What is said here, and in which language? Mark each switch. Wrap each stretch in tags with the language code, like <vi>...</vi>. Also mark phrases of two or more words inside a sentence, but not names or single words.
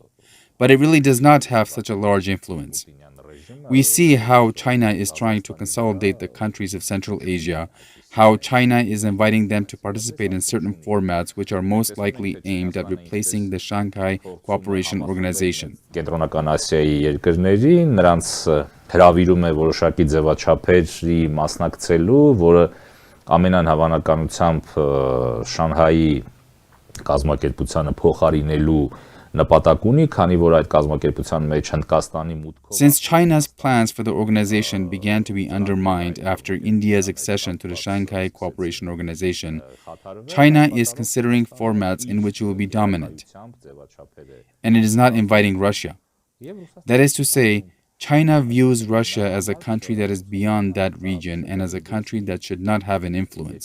<en>But it really does not have such a large influence. We see how China is trying to consolidate the countries of Central Asia, how China is inviting them to participate in certain formats which are most likely aimed at replacing the Shanghai Cooperation Organization.</en> <hy>Կենտրոնական Ասիայի երկրների նրանց հրավիրում է որոշակի ձևաչափերի մասնակցելու, որը ամենանհավանականությամբ Շանհայի կազմակերպությանը փոխարինելու նպատակ ունի, քանի որ այդ կազմակերպության մեջ Հնդկաստանի մուտքով.</hy> <en>Since China's plans for the organization began to be undermined after India's accession to the Shanghai Cooperation Organization, China is considering formats in which it will be dominant. And it is not inviting Russia. That is to say, China views Russia as a country that is beyond that region and as a country that should not have an influence.</en>